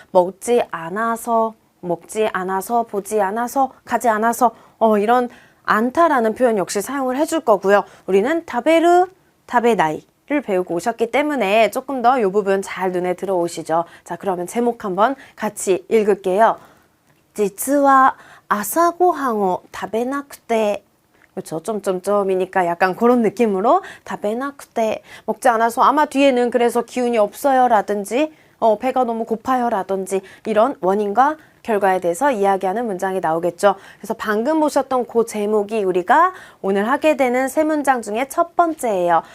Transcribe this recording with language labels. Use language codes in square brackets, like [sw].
[ko] 먹지 않아서, 보지 않아서, 가지 않아서 이런 않다라는 표현 역시 사용을 해줄 거고요. 우리는 타베르, 타베나이 를 배우고 오셨기 때문에 조금 더 이 부분 잘 눈에 들어오시죠. 자, 그러면 제목 한번 같이 읽을게요. [ja] 実は朝ごはんを食べなくて [ko] 그렇죠. 점점점이니까 약간 그런 느낌으로 食べなくて 먹지 않아서 아마 뒤에는 그래서 기운이 없어요 라든지 배가 너무 고파요 라든지 이런 원인과 결과에 대해서 이야기하는 문장이 나오겠죠. 그래서 방금 보셨던 그 제목이 우리가 오늘 하게 되는 세 문장 중에 첫 번째예요.